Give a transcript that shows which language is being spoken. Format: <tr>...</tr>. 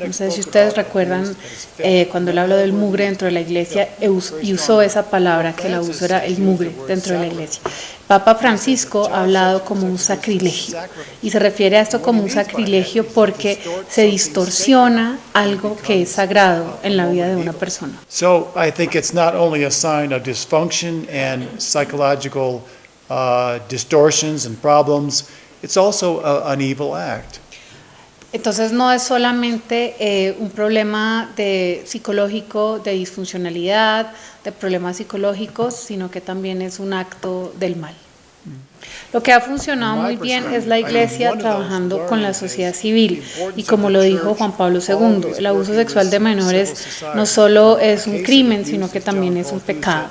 <es>No sé si ustedes recuerdan cuando él habló del mugre dentro de la iglesia y usó esa palabra, que el abuso era el mugre dentro de la iglesia. Papa Francisco ha hablado como un sacrilegio, y se refiere a esto como un sacrilegio porque se distorsiona algo que es sagrado en la vida de una persona.</es> <en>So I think it's not only a sign of dysfunction and psychological distortions and problems, it's also an evil act.</en> <es>Entonces no es solamente un problema psicológico, de disfuncionalidad, de problemas psicológicos, sino que también es un acto del mal. Lo que ha funcionado muy bien es la Iglesia trabajando con la sociedad civil, y como lo dijo Juan Pablo II, el abuso sexual de menores no solo es un crimen, sino que también es un pecado.</es>